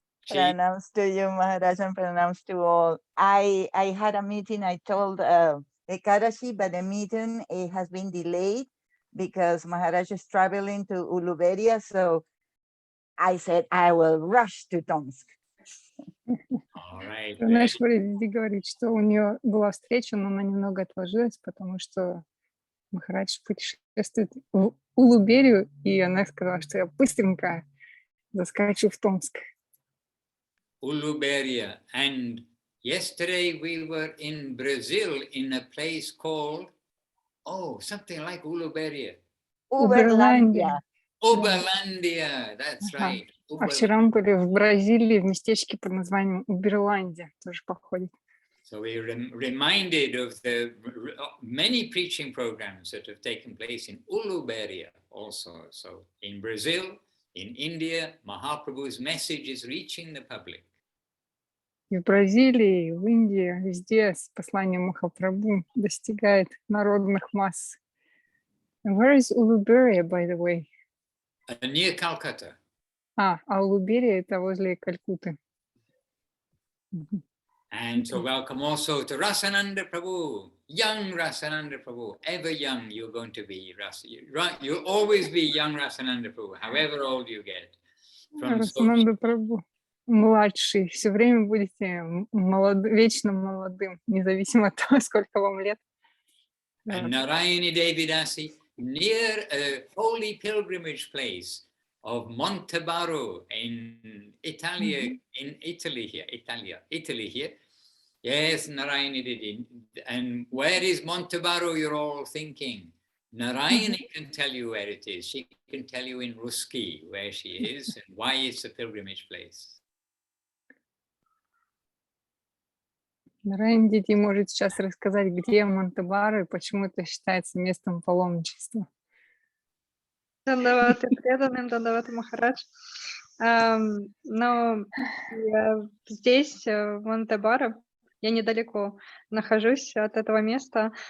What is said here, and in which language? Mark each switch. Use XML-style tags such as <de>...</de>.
<en>Pranams to you, Maharaj, and pranams to all. I had a meeting. I told Ekadashi, but the meeting has been delayed because Maharaj is traveling to Uluberia. So I said I will rush to Tomsk. All right.</en> <ru>Пранешвари Диди говорит, что у нее была встреча, но она немного отложилась, потому что Махарадж путешествует в Улуберию, и она сказала, что я быстренько заскочу в Томск.</ru> <en>Uluberia. And yesterday we were in Brazil in a place called, something like Uluberia. Uberlandia. Uberlandia, that's</en> <ru>Ага.</ru> <en>right.</en> <ru>А вчера мы были в Бразилии, в местечке под названием Уберландия, тоже походит.</ru> <en>So we reminded of the many preaching programs that have taken place in Uluberia also. So in Brazil, in India, Mahaprabhu's message is reaching the public. И в Бразилии, и в Индии, везде с посланием Махапрабху достигает народных масс. And where is Uluberia, by the way? Near Calcutta.</en> <ru>А Улуберия это возле Калькутты.</ru> <en>And so welcome also to Rasananda Prabhu, young Rasananda Prabhu, ever young you're going to be, you'll always be young Rasananda Prabhu, however old you get.</en> <ru>Расананда Прабху, младший, все время будете вечно молодым, независимо от того, сколько вам лет.</ru> <en>And Narayani Devi Dasi, near a holy pilgrimage place of Montebaro in Italy, Italy here. Yes, Narayani Devi. And where is Montebaro, you're all thinking? Narayani can tell you where it is. She can tell you in Ruski where she is and why it's a pilgrimage place.</en> <ru>Нарайан Диди может сейчас рассказать, где Монтебаро и почему это считается местом паломничества. Дандаваты преданным, Дандаваты Махарадж. Но я здесь, в Монтебаро, я недалеко нахожусь от этого места.</ru>